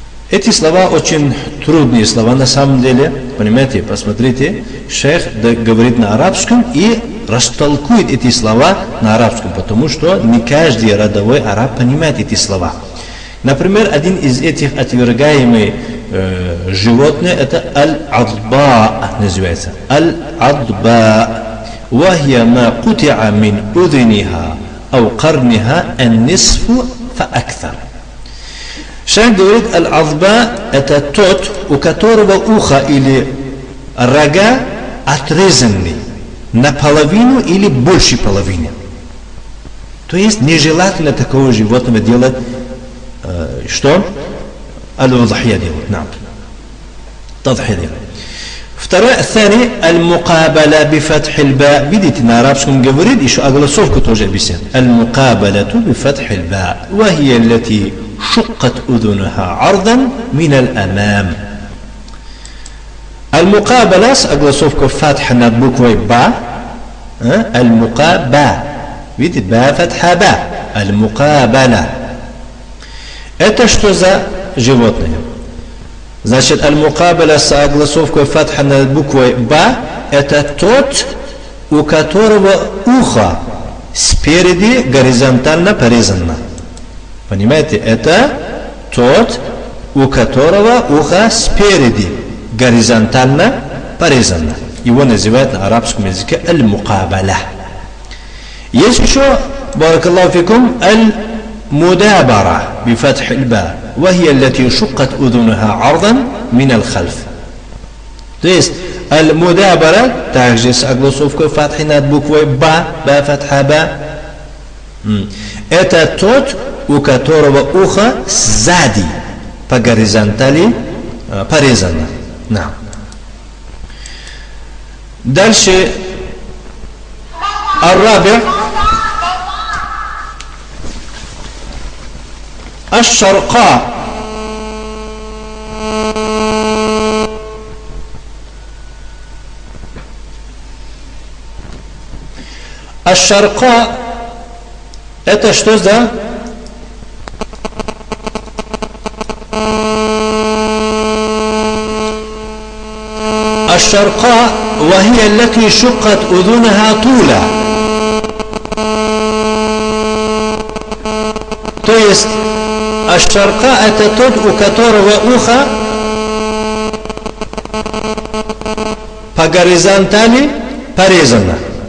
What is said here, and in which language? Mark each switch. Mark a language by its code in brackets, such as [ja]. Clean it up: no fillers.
[ru] Эти слова очень трудные слова на самом деле. Понимаете, посмотрите, шейх говорит на арабском и растолкует эти слова на арабском, потому что не каждый родовой араб понимает эти слова. Например, один из этих отвергаемых животных это аль-адба называется. Аль-адба. [ar] وهي ما قطع من أذنها أو قرنها النصف فأكثر. [ru] Шейх говорит, аль-адба это тот, у которого ухо или рога отрезаны наполовину или больше половины. То есть нежелательно такого животного делать, что? Аль-удхия делать. Тадхия делать. Второе, [ar] ثاني المقابلة بفتح الباء. [ru] Видите, на арабском говорит, еще огласовку тоже объясняет. [ar] المقابلة بفتح الباء وهي التي شقت أذنها عرضا من الأمام. [ru] المقابلة с огласовкой فتح над буквой ба. المقابلة. Видите, ба фатха ба. المقابلة. Это что за животное? Значит, аль-мукабаля с огласовкой фатха над буквой ба это тот, у которого ухо спереди горизонтально порезано. Понимаете, это тот, у которого ухо спереди горизонтально порезано. Его называют на арабском языке аль-мукабаля. Есть еще, баракаллаху фикум, аль-мудабара бифатх аль-ба. [ar] وهي التي شقت أذنها عرضا من الخلف. [ru] То есть аль-мудабара также с огласовкой фатхи над буквой ба, ба фатха ба. Это тот, у которого ухо сзади по горизонтали порезано. Дальше ар-раби' الشرقاء. الشرقاء это что за? [ar] الشرقاء وهي التي شقت أذنها طولا. [ru] То есть аш-шарка это тот, у которого ухо по горизонтали порезано.